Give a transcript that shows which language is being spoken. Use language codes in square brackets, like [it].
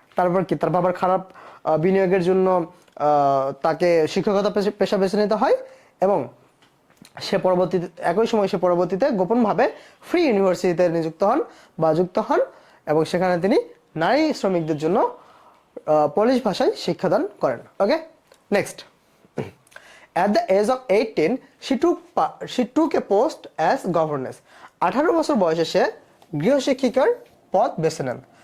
[bn] তারপর কি তার বাবার খারাপ বিনিয়োগের জন্য তাকে শিক্ষকতা পেশা বেছে নিতে হয় এবং সে পরবর্তীতে একই সময় সে পরবর্তীতে গোপনভাবে ফ্রি ইউনিভার্সিটিতে নিযুক্ত হন বা যুক্ত হন এবং সেখানে তিনি নারী শ্রমিকদের জন্য পোলিশ ভাষায় শিক্ষাদান করেন। [en] Okay, next. At the age of 18, she took a post as governess. [bn] 18 বছর বয়সে সে গৃহশিক্ষিকার পদ বেছে নেন।